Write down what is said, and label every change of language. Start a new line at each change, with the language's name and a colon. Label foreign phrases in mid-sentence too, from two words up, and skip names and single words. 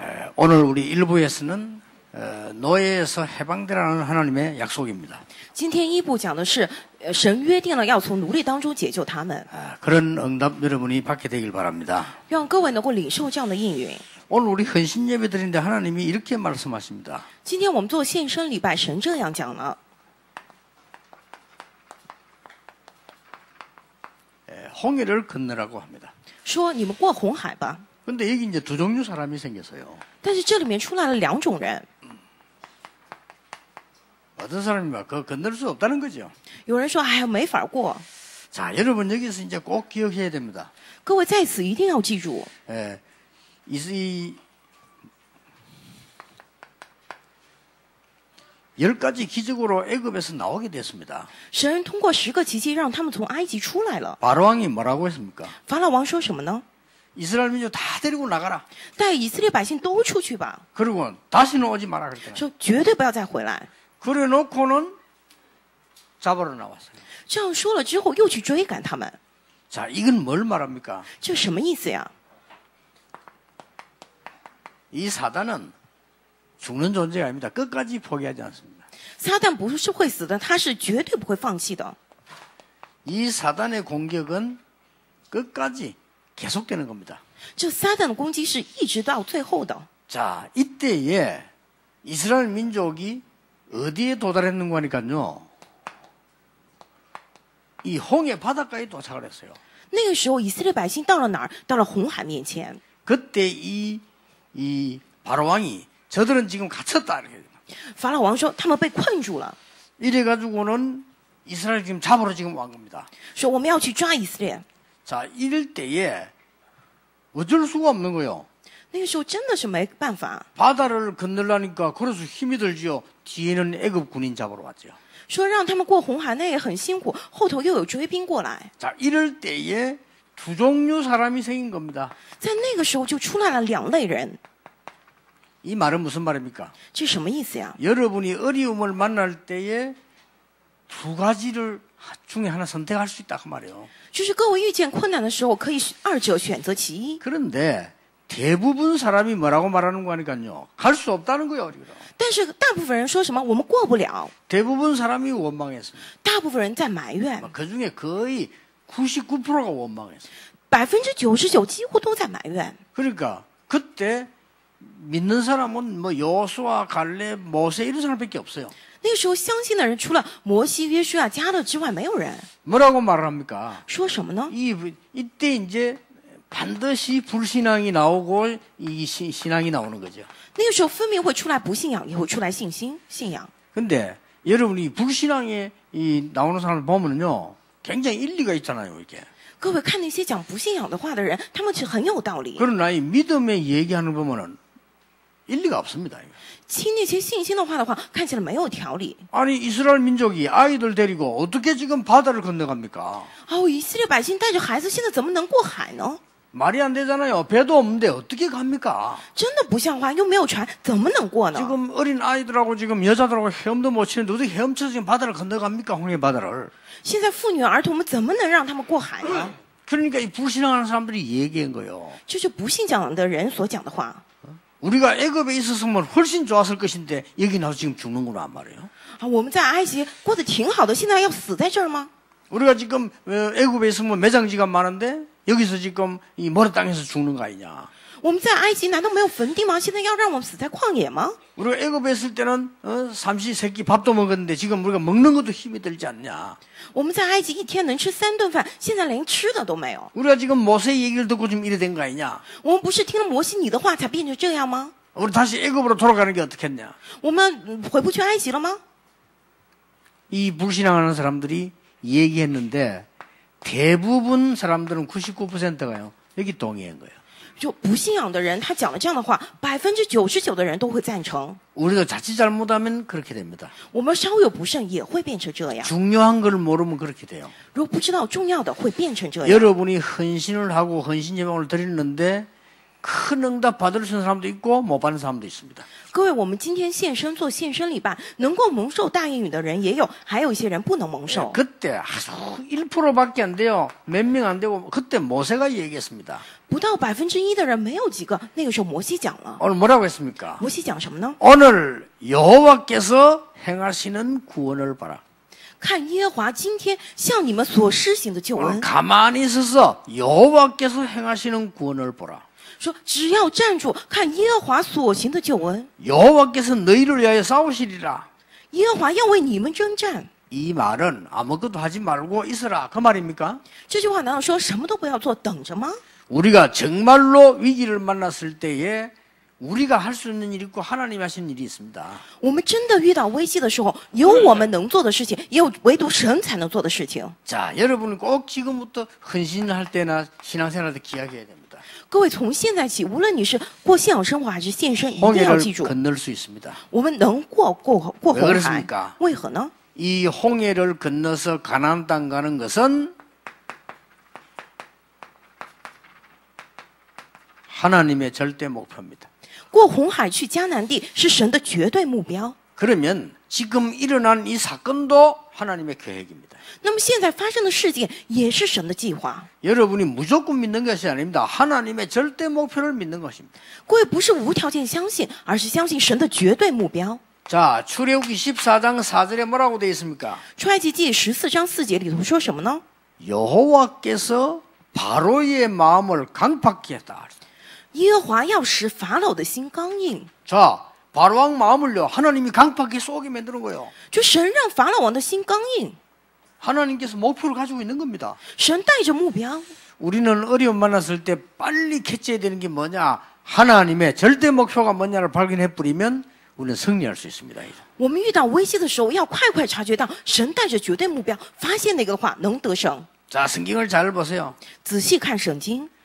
Korean: 오늘 우리 일부에서는 노예에서 해방되라는 하나님의 약속입니다.
Chinese: 今天一部讲的是，神约定了要从奴隶当中解救他们，
Korean: 그런 응답 여러분이 받게 되길 바랍니다.
Chinese: 让各位能够领受这样的应允。
Korean: 오늘 우리 헌신 예배 드리는데 하나님이 이렇게 말씀하십니다.
Chinese: 今天我们做献身礼拜，神这样讲了，
Korean: 홍해를 건너라고 합니다.
Chinese: 说你们过红海吧。
Korean: 근데 여기 이제 두 종류 사람이 생겼어요.
Chinese: 但是这里面出来了两种人，
Korean: 어떤 사람이 그거 건널 수 없다는 거죠.
Chinese: 有人说哎呀没法过，
Korean: 자, 여러분 여기서 이제 꼭 기억해야 됩니다.
Chinese: 各位在此一定要记住，
Korean: 이 10가지 기적으로 애굽에서 나오게 됐습니다.
Chinese: 神通过10个奇迹让他们从埃及出来了。
Korean: 바로왕이 뭐라고 했습니까?
Chinese: 法老王说什么呢？
Korean: 이스라엘 민족 다 데리고 나가라.
Chinese: 带以色列百姓都出去吧，
Korean: 그리고 다시는 오지 마라 그랬잖아요.
Chinese: 说绝对不要再回来。
Korean: 그래 놓고는 잡으러 나왔어요.
Chinese: 这样说了之后，又去追赶他们，
Korean: 자, 이건 뭘 말합니까?
Chinese: 这什么意思呀？
Korean: 이 사단은 죽는 존재가 아닙니다. 끝까지 포기하지 않습니다.
Chinese: 撒旦不是会死的，他是绝对不会放弃的。
Korean: 이 사단의 공격은 끝까지 계속되는 겁니다.
Chinese: 这撒旦的攻击是一直到最后的。
Korean: 자, 이때에 이스라엘 민족이 어디에 도달했는가 하니까요. 이 홍해 바닷가에 도착을 했어요.
Chinese: 那个时候，以色列百姓到了哪儿？到了红海面前。
Korean: 그때 이 바로왕이 저들은 지금 갇혔다 이렇게.
Chinese: 法老王说他们被困住了，
Korean: 이래가지고는 이스라엘 지금 잡으러 지금 온 겁니다.
Chinese: 说我们要去抓以色列。
Korean: 자, 이럴 때에 어쩔 수가 없는 거요.
Chinese: 那个时候真的是没办法，
Korean: 바다를 건너려니까 그래서 힘이 들지요. 뒤에는 애굽 군인 잡으러 왔죠.
Chinese: 说让他们过红海，那也很辛苦，后头又有追兵过来。
Korean: 자, 이럴 때에 두 종류 사람이 생긴 겁니다.
Chinese: 在那个时候就出来了两类人，
Korean: 이 말은 무슨 말입니까?
Chinese: 这什么意思呀？
Korean: 여러분이 어려움을 만날 때에 두 가지를 중에 하나 선택할 수 있다 그 말이에요.
Chinese: 就是各位遇见困难的时候，可以二者选择其一。
Korean: 그런데 대부분 사람이 뭐라고 말하는 거 하니까요. 갈 수 없다는 거예요. 우리가.
Chinese: 但是大部分人说什么？我们过不了。
Korean: 대부분 사람이 원망했습니다.
Chinese: 大部分人在埋怨，
Korean: 그중에 거의 99%가 원망했어요.
Chinese: 99% 几乎都在埋怨。
Korean: 그러니까 그때 믿는 사람은 뭐 여호수아, 갈렙, 모세 이런 사람밖에 없어요.
Chinese: 那个时候相信的人，除了摩西、约书亚、迦勒之外，没有人。
Korean: 뭐라고 말을 합니까?
Chinese: 说什么呢？
Korean: 이때 이제 반드시 불신앙이 나오고 이 신앙이 나오는 거죠.
Chinese: 那个时候分明会出来不信仰，也会出来信仰。
Korean: 근데 여러분이 불신앙에 나오는 사람을 보면요. 굉장히 일리가 있잖아요, 이게.
Chinese: 各位看那些讲不信仰的话的人，他们是很有道理。
Korean: 그러나 이 믿음의 얘기하는 거 보면은 일리가 없습니다.
Chinese: 听那些信心的话的话，看起来没有条理。
Korean: 아니 이스라엘 민족이 아이들 데리고 어떻게 지금 바다를 건너갑니까?
Chinese: 哦，以色列百姓带着孩子，现在怎么能过海呢？
Korean: 말이 안 되잖아요. 배도 없는데 어떻게 갑니까?
Chinese: 真的不像话，又没有船，怎么能过呢？
Korean: 지금 어린 아이들하고 지금 여자들하고 헤엄도 못 치는데 어떻게 헤엄쳐서 지금 바다를 건너갑니까? 홍해 바다를.
Chinese: 现在妇女儿童们怎么能让他们过海呢？
Korean: 그러니까 이 불신앙하는 사람들이 얘기한 거예요.
Chinese: 这是不信仰的人所讲的话。
Korean: 우리가 애굽에 있었으면 훨씬 좋았을 것인데 여기 나서 지금 죽는구나 말이에요.
Chinese: 啊，我们在埃及过得挺好的，现在要死在这儿吗？
Korean: 우리가 지금 애굽에 있으면 매장지가 많은데 여기서 지금 이 모래 땅에서 죽는 거 아니냐.
Chinese: 我们在埃及难道没有坟地吗？现在要让我们死在旷野吗？
Korean: 우리가 애굽에 있을 때는 삼시세끼 밥도 먹었는데 지금 우리가 먹는 것도 힘이 들지 않냐.
Chinese: 我们在埃及一天能吃3顿饭，现在连吃的都没有。
Korean: 우리가 지금 모세 얘기를 듣고 지금 이래 된 거 아니냐.
Chinese: 我们不是听了摩西你的话才变成这样吗？
Korean: 우리 다시 애굽으로 돌아가는 게 어떻겠냐.
Chinese: 我们回不去埃及了吗？
Korean: 이 불신앙하는 사람들이 얘기했는데 대부분 사람들은 99%가요. 여기 동의한 거예요.
Chinese: 就不信仰的人，他讲了这样的话，99%的人都会赞成。
Korean: 우리도 자칫 잘못하면 그렇게 됩니다.
Chinese: 我们稍有不慎也会变成这样。
Korean: 중요한 걸 모르면 그렇게 돼요.
Chinese: 如果不知道重要的，会变成这样。
Korean: 여러분이 헌신을 하고 헌신 예방을 드리는데 큰 응답 받을 수 있는 사람도 있고 못 받는 사람도 있습니다.
Chinese: 各位，我们今天献身做献身礼拜，能够蒙受大应允的人也有，还有一些人不能蒙受。
Korean: 그때 아주 1%밖에 안 돼요. 몇 명 안 되고 그때 모세가 얘기했습니다.
Chinese: 不到1%的人没有几个，那个时候摩西讲了。
Korean: 오늘 뭐라고 했습니까?
Chinese: 摩西讲什么呢？
Korean: 오늘 여호와께서 행하시는 구원을 봐라.
Chinese: 看耶和华今天向你们所施行的救
Korean: 오늘
Chinese: 恩，
Korean: 가만히 있어서 여호와께서 행하시는 구원을 보라.
Chinese: 说只要站住，看耶和华所行的救恩。
Korean: 여호와께서 너희를 위하여 싸우시리라.
Chinese: 耶和华要为你们征战。
Korean: 이 말은 아무것도 하지 말고 있어라 그 말입니까?
Chinese: 这句话难道说什么都不要做，等着吗？
Korean: 우리가 정말로 위기를 만났을 때에 우리가 할 수 있는 일이 있고 하나님이 하시는 일이 있습니다.
Chinese: 我们真的遇到危机的时候，有我们能做的事情，也有唯独神才能做的事情。
Korean: 자, 여러분은 꼭 지금부터 헌신할 때나 신앙생활 때 기억해야 됩니다.
Chinese: 各位，从现在起，无论你是过信仰生活还是献身，一定要
Korean: 홍해를
Chinese: 记住，
Korean: 건널 수 있습니다.
Chinese: 我们能过
Korean: 왜
Chinese: 红
Korean: 그렇습니까
Chinese: 海，为何呢？
Korean: 이 홍해를 건너서 가나안 땅 가는 것은 하나님의 절대 목표입니다.
Chinese: 过红海去迦南地是神的绝对目标。
Korean: 그러면 지금 일어난 이 사건도 하나님의 계획입니다.
Chinese: 那么现在发生的事件也是神的计划。
Korean: 여러분이 무조건 믿는 것이 아닙니다. 하나님의 절대 목표를 믿는 것입니다.
Chinese: 各位不是无条件相信，而是相信神的绝对目标。
Korean: 자, 출애굽기 14장 4절에 뭐라고 되어 있습니까?
Chinese: 出埃及记14章4节里头说什么呢？
Korean: 여호와께서 바로의 마음을 강팍케 했다.
Chinese: 耶和华要使法老的心刚硬，
Korean: 자, 바로왕 마음을요 하나님이 강팍하게 쏘게 만드는 거예요.
Chinese: 就神让法老王的心刚硬。
Korean: 하나님께서 목표를 가지고 있는 겁니다.
Chinese: 神带着目标。
Korean: 우리는 어려움 만났을 때 빨리 캐치해야 되는 게 뭐냐? 하나님의 절대 목표가 뭐냐를 발견해 버리면 우리는 승리할 수 있습니다.
Chinese: 我们遇到危机的时候，要快快察觉到神带着绝对目标，发现那个的话能得胜。
Korean: 자, 성경을 잘 보세요.
Chinese: 仔细看圣经，